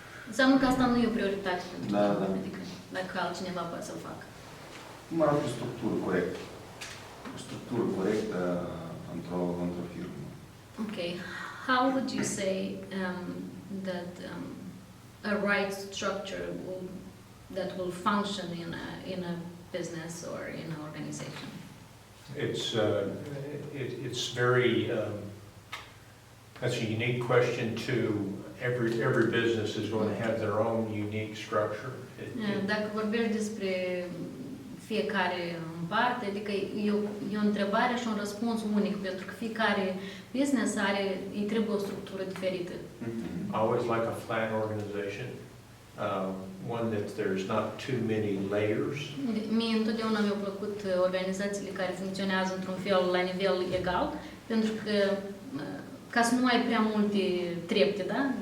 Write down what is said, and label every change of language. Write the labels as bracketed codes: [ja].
[ro] Înseamnă că asta nu e o prioritate pentru Da, tine, da. adică dacă altcineva poate să-l facă. Cum arată o structură corectă? O structură corectă într-o firmă. Okay. [en] How would you say that a right structure that will function in a business or in an organization? It's very, that's a unique question too. Every business is going to have their own unique structure. [ro] Dacă vorbești despre fiecare în parte, adică e o întrebare și un răspuns unic, pentru că fiecare business îi trebuie o structură diferită. [en] I always like a flat organization, one that there's not too many layers. [ro] Mie întotdeauna mi-au plăcut organizațiile care funcționează într-un fel la nivel egal, pentru că ca să nu ai prea multe trepte, da?